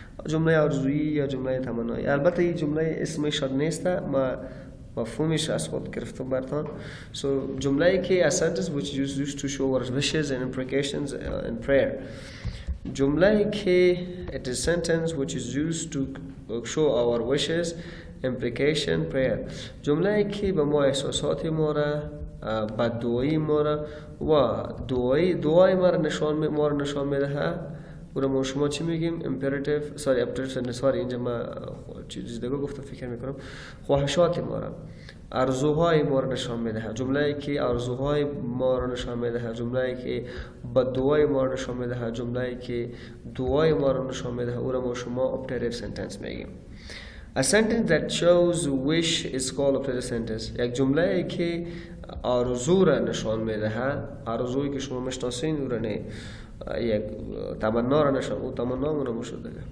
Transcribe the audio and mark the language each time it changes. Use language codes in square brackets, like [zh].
[fa] جمله آرزویی یا جمله تمنایی. البته این جمله اسمش نیست، ما مفهومش از خود گرفتم براتون. [en] So [fa] جمله که [en] a sentence which is used to show our wishes and imprecations in prayer. [fa] جمله که [en] it is sentence which is used to show our wishes, implication, prayer. [fa] جمله که به ما احساسات ما را، بددعایی ما را و دعای ما را نشان میده. و ما شما چی میگیم؟ imperative optative اینجا ما چیز دیگه گفتم فکر میکنم. خواهشات ما را، آرزوهای ما را نشان میده. جمله که آرزوهای ما را نشان میده، جمله که بددعای ما را نشان میده، جمله که دعای ما را نشان میده او را ما شما optative sentence میگیم. [en] A sentence that shows wish is called obtative sentence. [fa] یک جمله که آرزو را نشان میدهد، آرزویی که شما میشناسین او را نه، یک تمنا را نشان، او تمنا مون شده.